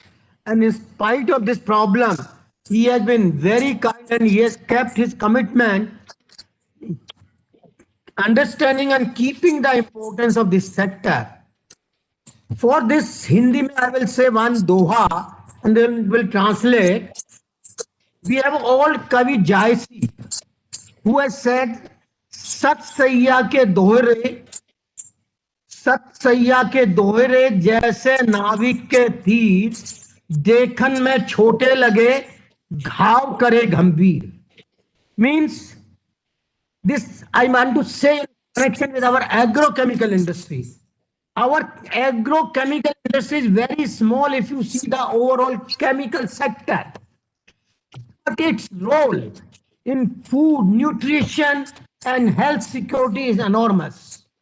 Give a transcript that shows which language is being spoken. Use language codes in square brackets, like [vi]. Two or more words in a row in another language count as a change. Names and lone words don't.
[en] And in spite of this problem, he has been very kind and he has kept his commitment, understanding and keeping the importance of this sector. For this Hindi, I will say one doha and then will translate. We have old Kavi Jaisi who has said, [hi] सतसैया के दोहरे, सतसैया के दोहरे जैसे नाविक के तीर, देखन में छोटे लगे, घाव करे गंभीर. [en] Means this I want to say in connection with our agrochemical industry. Our agrochemical industry is very small if you see the overall chemical sector. But its role in food, nutrition, and health security is enormous.